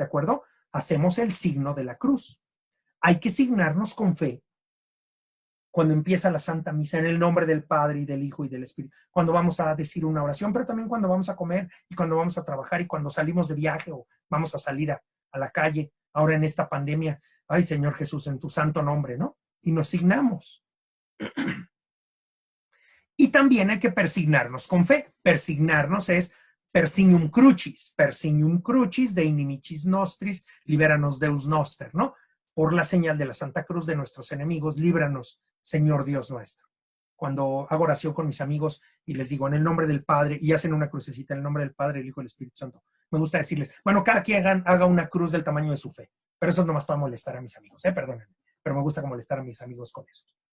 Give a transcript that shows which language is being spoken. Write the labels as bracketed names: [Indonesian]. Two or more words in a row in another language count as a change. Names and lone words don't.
[Spanish] Hacemos el signo de la cruz. Hay que signarnos con fe cuando empieza la Santa Misa, en el nombre del Padre y del Hijo y del Espíritu, cuando vamos a decir una oración, pero también cuando vamos a comer y cuando vamos a trabajar y cuando salimos de viaje o vamos a salir a la calle, ahora en esta pandemia. Ay, Señor Jesús, en tu santo nombre, ¿no? Y nos signamos. Y también hay que persignarnos con fe. Persignarnos es [Latin] persignium crucis de inimicis nostris, liberanos Deus noster, [Spanish] ¿no? Por la señal de la Santa Cruz de nuestros enemigos, líbranos, Señor Dios nuestro. Cuando hago oración con mis amigos y les digo en el nombre del Padre, y hacen una crucecita en el nombre del Padre, el Hijo y el Espíritu Santo, me gusta decirles, bueno, cada quien haga una cruz del tamaño de su fe, pero eso nomás para molestar a mis amigos, perdónenme, pero me gusta molestar a mis amigos con eso.